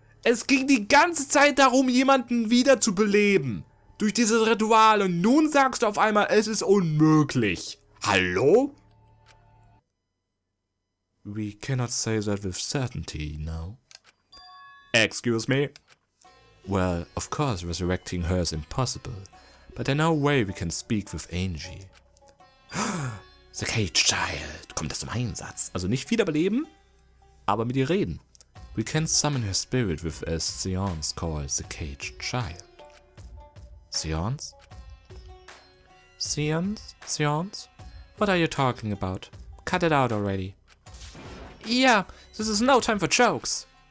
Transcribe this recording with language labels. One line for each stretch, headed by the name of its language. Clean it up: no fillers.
German: Es ging die ganze Zeit darum, jemanden wieder zu beleben. Durch dieses Ritual und nun sagst du auf einmal, es ist unmöglich. Hallo?
English: We cannot say that with certainty, no. Excuse me? Well, of course resurrecting her is impossible, but there's no way we can speak with Angie.
German: The Cage Child kommt das zum Einsatz. Also nicht wiederbeleben, aber mit ihr reden.
English: We can summon her spirit with a seance called the Cage Child. Seance? Seance? Seance? What are you talking about? Cut it out already. Yeah, this is no time for jokes.